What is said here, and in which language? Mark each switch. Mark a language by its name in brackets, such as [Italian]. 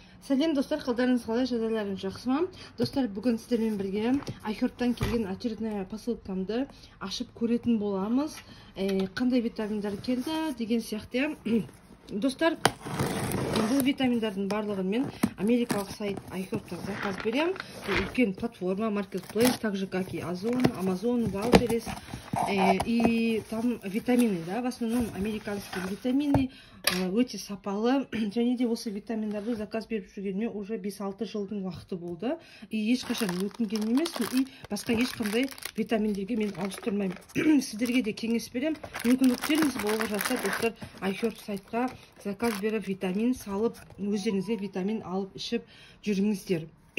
[Kazakh] Сәлем достар, қалдарыңыз қалай, жағдайларыңыз жақсы ма? Достар, бүгін сіздермен бірге iHeart'тан келген очередная посылкамды ашып көретін боламыз. Қандай витаминдар келді деген сияқты. Достар, бұл витаминдардың барлығын мен америкалық сайт iHeart'та заказ берем. Үлкен платформа, маркетплейс, [Russian] так же как и [Kazakh] Озон, Amazon, Wildberries. [Russian] И там витамины, да, в основном американские витамины, [Kazakh] өте сапалы. Және де осы витаминдарды заказ беріп жүргеніме уже 5-6 жылдың уақыты болды. И ешқашан өкінген емеспін, и басқа ешқандай витаминдерге мен ауыстырмаймын. Сіздерге де кеңес берем. Мүмкіндіктеріңіз болып жатса, достар, iHeart сайтқа заказ беріп, витамин салып, өздеріңізге витамин алып ішіп жүріңіздер.